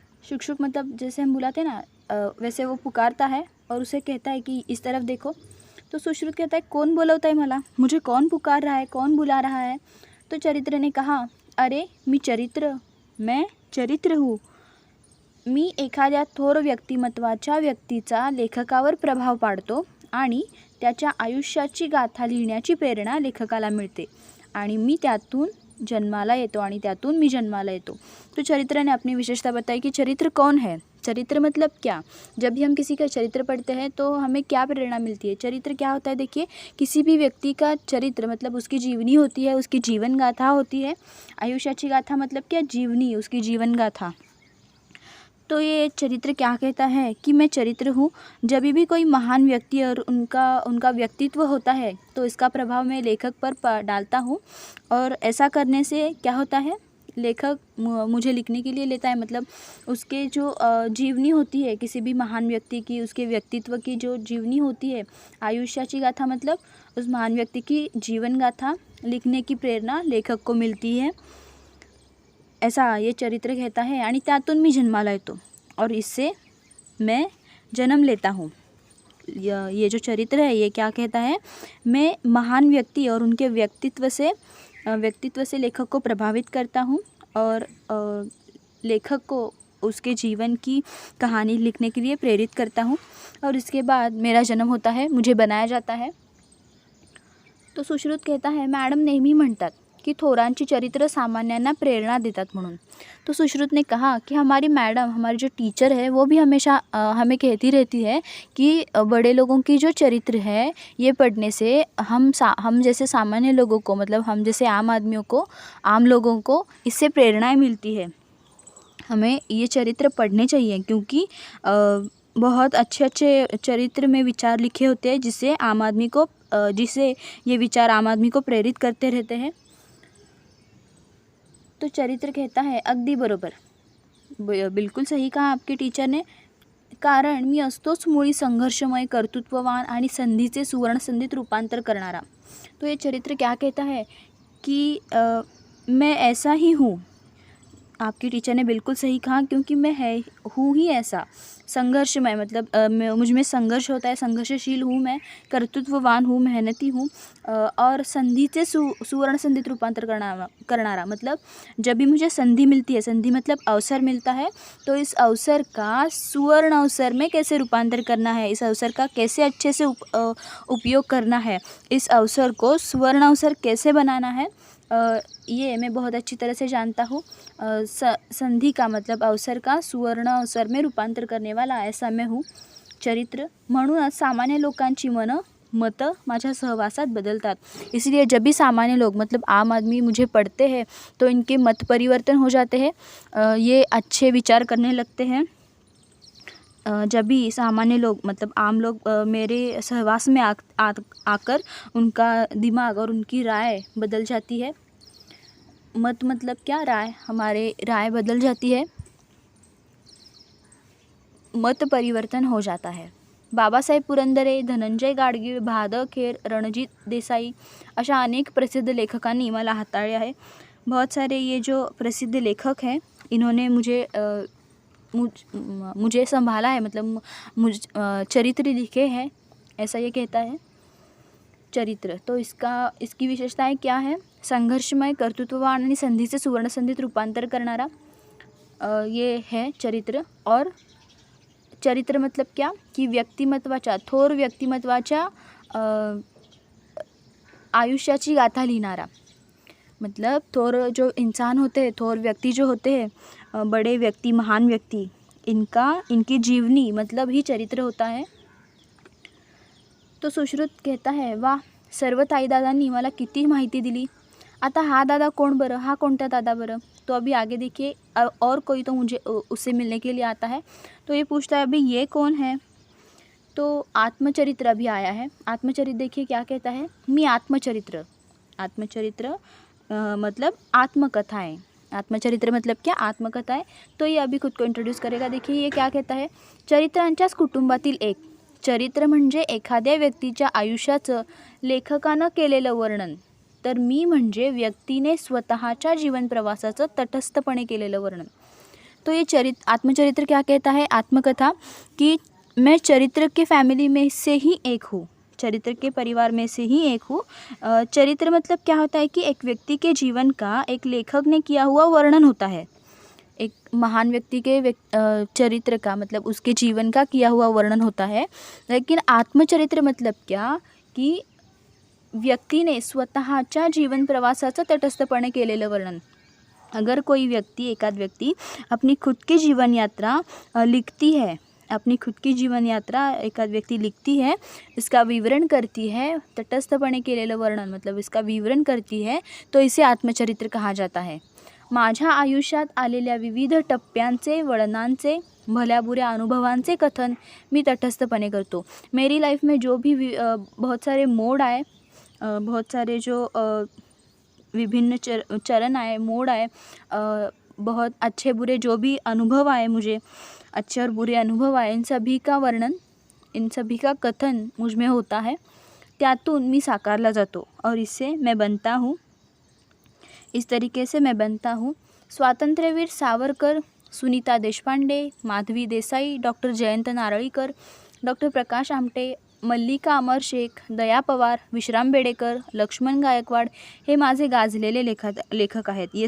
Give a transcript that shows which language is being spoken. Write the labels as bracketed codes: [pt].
[hi] शुक मतलब जैसे हम बुलाते हैं ना, वैसे वो पुकारता है और उसे कहता है कि इस तरफ देखो. तो सुश्रुत कहता है, कौन [mr] बोलवता है मला, [hi] मुझे कौन पुकार रहा है, कौन बुला रहा है. तो चरित्र ने कहा, अरे मैं चरित्र हूँ. [mr] मी एखाद्या थोर व्यक्तिमत्वाच्या व्यक्तीचा लेखकावर प्रभाव पाडतो आणि त्याच्या आयुष्याची गाथा लिहिण्याची प्रेरणा लेखकाला मिळते आणि मी त्यातून जन्माला येतो. [hi] तो चरित्र ने अपनी विशेषता बताई कि चरित्र कौन है. चरित्र मतलब क्या. जब भी हम किसी का चरित्र पढ़ते हैं तो हमें क्या प्रेरणा मिलती है. चरित्र क्या होता है, देखिए. किसी भी व्यक्ति का चरित्र मतलब उसकी जीवनी होती है, उसकी जीवन गाथा होती है. [mr] आयुष्याची गाथा [hi] मतलब क्या, जीवनी, उसकी जीवन गाथा. तो ये चरित्र क्या कहता है कि मैं चरित्र हूँ. जब भी कोई महान व्यक्ति और उनका व्यक्तित्व होता है तो इसका प्रभाव मैं लेखक पर डालता हूँ. और ऐसा करने से क्या होता है, लेखक मुझे लिखने के लिए लेता है. मतलब उसके जो जीवनी होती है किसी भी महान व्यक्ति की, उसके व्यक्तित्व की जो जीवनी होती है, [mr] आयुष्याची गाथा [hi] मतलब उस महान व्यक्ति की जीवन गाथा लिखने की प्रेरणा लेखक को मिलती है, ऐसा ये चरित्र कहता है. [mr] आणि त्यातून मी जन्माला येतो [hi] और इससे मैं जन्म लेता हूँ. ये जो चरित्र है ये क्या कहता है, मैं महान व्यक्ति और उनके व्यक्तित्व से लेखक को प्रभावित करता हूँ और लेखक को उसके जीवन की कहानी लिखने के लिए प्रेरित करता हूँ और इसके बाद मेरा जन्म होता है, मुझे बनाया जाता है. तो सुश्रुत कहता है, [mr] मॅडम नेहमी म्हणतात कि थोरांची चरित्र सामान्यांना प्रेरणा देतात म्हणून. [hi] तो सुश्रुत ने कहा कि हमारी मैडम, हमारी जो टीचर है वो भी हमेशा हमें कहती रहती है कि बड़े लोगों की जो चरित्र है ये पढ़ने से हम जैसे सामान्य लोगों को, मतलब हम जैसे आम लोगों को इससे प्रेरणाएं मिलती है. हमें ये चरित्र पढ़ने चाहिए क्योंकि बहुत अच्छे चरित्र में विचार लिखे होते हैं जिससे ये विचार आम आदमी को प्रेरित करते रहते हैं. तो चरित्र कहता है, [mr] अगदी बरोबर, [hi] बिल्कुल सही कहा आपके टीचर ने. [mr] कारण मी असतोच मुळी संघर्षमय, कर्तृत्ववान आणि संधीचे सुवर्णसंधीत रूपांतर करणारा. [hi] तो ये चरित्र क्या कहता है कि मैं ऐसा ही हूँ. आपकी टीचर ने बिल्कुल सही कहा क्योंकि मैं हूँ ही ऐसा. संघर्षमय मतलब मुझ में संघर्ष होता है, संघर्षशील हूँ मैं, कर्तृत्ववान हूँ, मेहनती हूँ और संधि से [mr] सुवर्ण संधित रूपांतर करनारा [hi] मतलब जब भी मुझे संधि मिलती है, संधि मतलब अवसर मिलता है, तो इस अवसर का सुवर्ण अवसर में कैसे रूपांतर करना है, इस अवसर का कैसे अच्छे से उपयोग करना है, इस अवसर को सुवर्ण अवसर कैसे बनाना है, ये मैं बहुत अच्छी तरह से जानता हूँ. संधि का मतलब अवसर का सुवर्ण अवसर में रूपांतर करने वाला ऐसा मैं हूँ. [mr] चरित्र म्हणूनच सामान्य लोकांची मतं माझ्या सहवासात बदलतात. [hi] इसलिए जब भी सामान्य लोग मतलब आम आदमी मुझे पढ़ते हैं तो इनके मत परिवर्तन हो जाते हैं, ये अच्छे विचार करने लगते हैं. जब भी सामान्य लोग मतलब आम लोग मेरे सहवास में आकर उनका दिमाग और उनकी राय बदल जाती है। मत मतलब क्या, राय, हमारे राय बदल जाती है, मत परिवर्तन हो जाता है। [mr] बाबासाहेब पुरंदरे, धनंजय गाडगीळ, भाद खेर, रणजित देसाई अशा अनेक प्रसिद्ध लेखकांनी मला हाताळले आहे। [hi] बहुत सारे ये जो प्रसिद्ध लेखक हैं इन्होंने मुझे संभाला है, मतलब चरित्र लिखे हैं, ऐसा ये कहता है चरित्र। तो इसकी विशेषताएं क्या है? [mr] संघर्षमय, कर्तृत्ववान आणि संधीचे सुवर्णसंधीत रूपांतर करणारा [hi] ये है चरित्र। और चरित्र मतलब क्या की [mr] व्यक्तिमत्वाच्या, थोर व्यक्तिमत्वाच्या आयुष्याची गाथा लिहिणारा। [hi] मतलब थोर जो इंसान होते हैं, थोर व्यक्ति जो होते हैं, बड़े व्यक्ति, महान व्यक्ति, इनकी जीवनी मतलब ही चरित्र होता है। तो सुश्रुत कहता है, [mr] वाह, सर्व ताईदादांनी मला किती माहिती दिली। आता हा दादा [hi] कौन [mr] बरं, हा कोणता दादा बरं? [hi] तो अभी आगे देखिए, और कोई तो मुझे उससे मिलने के लिए आता है, तो ये पूछता है अभी ये कौन है? तो आत्मचरित्र अभी आया है। आत्मचरित्र देखिए क्या कहता है, [mr] मी आत्मचरित्र। [hi] आत्मचरित्र मतलब आत्मकथाएं। आत्मचरित्र मतलब क्या, आत्मकथाएं। तो ये अभी खुद को इंट्रोड्यूस करेगा। देखिए ये क्या कहता है, [mr] चरित्रांच्याच कुटुंबातील एक। चरित्र म्हणजे एखाद्या व्यक्तीच्या आयुष्याचं लेखकानं केलेलं वर्णन, तर मी म्हणजे व्यक्तीने स्वतःच्या जीवन प्रवासाचं तटस्थपणे केलेलं वर्णन। [hi] तो ये आत्मचरित्र क्या कहता है, आत्मकथा, कि मैं चरित्र के फैमिली में से ही एक हूँ, चरित्र के परिवार में से ही एक हूँ। चरित्र मतलब क्या होता है कि एक व्यक्ति के जीवन का एक लेखक ने किया हुआ वर्णन होता है। एक महान व्यक्ति के चरित्र का मतलब उसके जीवन का किया हुआ वर्णन होता है। लेकिन आत्मचरित्र मतलब क्या कि [mr] व्यक्तीने स्वतःच्या जीवन प्रवासाचं तटस्थपणे केलेलं वर्णन। [hi] अगर कोई व्यक्ति, एकाध व्यक्ति अपनी खुद की जीवन यात्रा लिखती है, अपनी खुद की जीवन यात्रा एकाध व्यक्ति लिखती है, इसका विवरण करती है, [mr] तटस्थपणे केलेलं वर्णन [hi] मतलब इसका विवरण करती है, तो इसे आत्मचरित्र कहा जाता है। [mr] माझ्या आयुष्यात आलेल्या विविध टप्प्यांचे, वळणांचे, भल्या बुऱ्या अनुभवांचे कथन मी तटस्थपणे करतो। [hi] मेरी लाइफ में जो भी बहुत सारे मोड़ आए, बहुत सारे जो विभिन्न चरण आए, मोड़ आए, बहुत अच्छे बुरे जो भी अनुभव आए, मुझे अच्छे और बुरे अनुभव आए, इन सभी का वर्णन, इन सभी का कथन मुझ में होता है। [mr] त्यातून मी साकारला जातो [hi] और इससे मैं बनता हूँ, इस तरीके से मैं बनता हूँ। [mr] स्वातंत्र्यवीर सावरकर, सुनीता देशपांडे, माधवी देसाई, डॉक्टर जयंत नारळीकर, डॉक्टर प्रकाश आमटे, मल्लिका अमर शेख, दया पवार, विश्राम बेडेकर, लक्ष्मण गायकवाड़, हे माझे गाजलेले लेखक आहेत।